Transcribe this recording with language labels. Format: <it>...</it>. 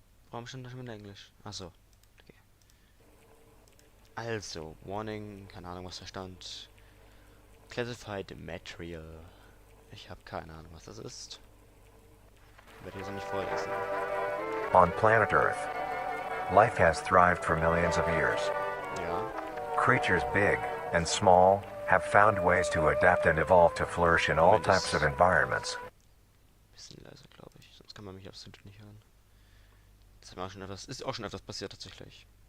<de>Warum stand da schon wieder Englisch? Achso. Okay. Also, Warning, keine Ahnung, was da stand.</de> <en>Classified Material.</en> <de>Ich habe keine Ahnung, was das ist. Ich werde hier so nicht vorlesen.</de> <en>On planet Earth, life has thrived for millions of years.</en> <de>Ja.</de> <en>Creatures big and small have found ways to adapt and evolve to flourish in all types of environments.</en> <de>Bisschen leiser, glaube ich. Sonst kann man mich absolut nicht hören. Das war schon etwas, ist auch schon etwas passiert tatsächlich.</de>